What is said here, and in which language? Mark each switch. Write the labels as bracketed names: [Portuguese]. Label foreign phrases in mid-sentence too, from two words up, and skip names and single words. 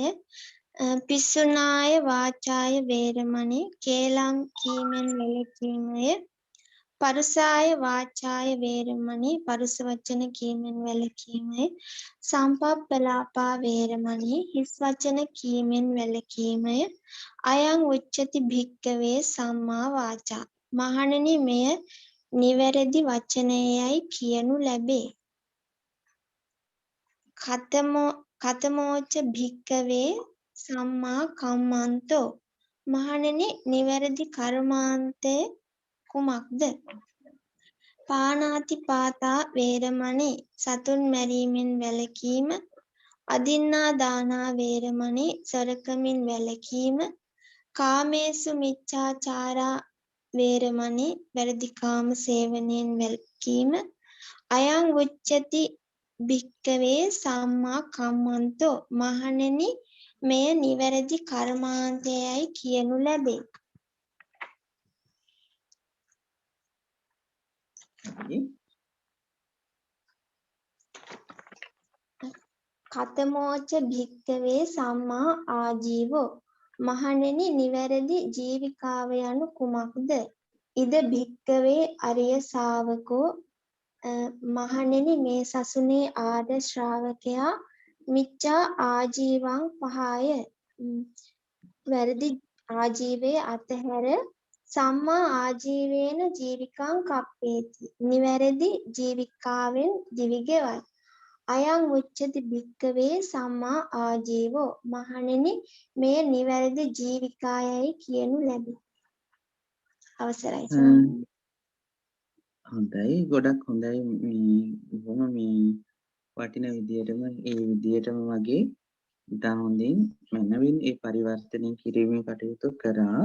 [Pali] පිස්සුනාය වාචාය වේරමණී [Sinhala] කේලම් කීමෙන් වැළකීමය. [Pali] පරුසාය වාචාය වේරමණී [Sinhala] පරුස වචන කීමෙන් වැළකීමය. [Pali] සම්පප්පලාපා වේරමණී [Sinhala] හිස් වචන කීමෙන් වැළකීමය. [Pali] අයං උච්චති භික්කවේ සම්මා වාචා. [Sinhala] මහණෙනි මෙය නිවැරදි වචනයයි කියනු ලැබේ. [Pali] කතමෝච භික්කවේ සම්මා කම්මන්තෝ. [Sinhala] මහණෙනි නිවැරදි කර්මාන්තය කුමක්ද? [Pali] පාණාතිපාතා වේරමණී [Sinhala] සතුන් මැරීමෙන් වැළකීම. [Pali] අදින්නා දානා වේරමණී [Sinhala] සොරකමින් වැළකීම. [Pali] කාමේසු මිච්ඡාචාරා වේරමණී [Sinhala] වැරදිකාම සේවනයෙන් වැළකීම. [Pali] අයං උච්චති භික්කවේ සම්මා කම්මන්තෝ. [Sinhala] මහණෙනි මෙය නිවැරදි කර්මාන්තයයි කියනු ලැබේ. [Pali] කතමෝච භික්කවේ සම්මා ආජීවෝ. [Sinhala] මහණෙනි නිවැරදි ජීවිකාව යනු කුමක්ද? [Pali] ඉද භික්කවේ අරිය ශාවකෝ. [Sinhala] මහණෙනි මේ සසුනේ ආර්ය ශ්‍රාවකයා [Pali] මිච්ඡා ආජීවං පහය [Sinhala] වැරදි ආජීවයේ අතහැර [Pali] සම්මා ආජීවේන ජීවිකං කප්පේති [Sinhala] නිවැරදි ජීවිකාවෙන් දිවිගෙවයි. [Pali] අයං උච්චති භික්කවේ සම්මා ආජීවෝ [Sinhala] මහණෙනි මේ නිවැරදි ජීවිකායයි කියනු ලැබේ. අවසරයි ස්වාමීනි. හොඳයි ගොඩක් හොඳයි මේ බොහොම මේ වටින විදියටම ඒ විදියටම වගේ ඉතා හොඳින් මනවින් ඒ පරිවර්තනය කිරීමේ කටයුතු කරා.